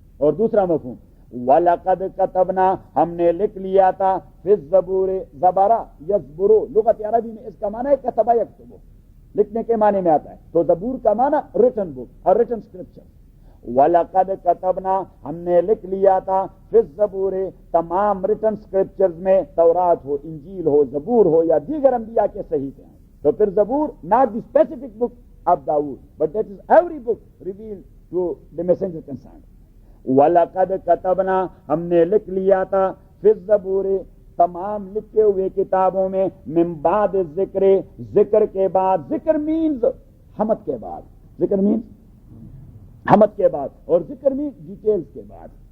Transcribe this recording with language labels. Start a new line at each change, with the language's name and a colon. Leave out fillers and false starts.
Urdu: اور دوسرا مفہوم
Arabic: وَلَقَدْ كَتَبْنَا،
Urdu: ہم نے لکھ لیا تھا فی الزبور،
Arabic: زبرا یزبرو،
Urdu: لغت عربی میں اس کا معنی ہے
Arabic: کتبہ یکتبو،
Urdu: لکھنے کے معنی میں آتا ہے. تو زبور کا معنی ریٹن بک اور ریٹن اسکرپچر.
Arabic: وَلَقَدْ كَتَبْنَا
Urdu: ہم نے لکھ لیا تھا
Arabic: فِي الزَّبُورِ
Urdu: تمام ریٹن اسکرپچرز میں، تورات ہو، انجیل ہو، زبور ہو یا دیگر انبیاء کے صحیفے ہیں.
English: تو پھر زبور not the specific book of Dawood but that is every book revealed to the messenger concerned.
Arabic: وَلَقَدْ كَتَبْنَا
Urdu: ہم نے لکھ لیا تھا
Arabic: فِي الزَّبُورِ
Urdu: تمام لکھے ہوئے کتابوں میں
Arabic: من بعد ذکر،
Urdu: ذکر کے بعد، ذکر مینز حمد کے بعد، ذکر مینز حمد کے بعد، اور ذکر مینز ڈیٹیلز کے بعد.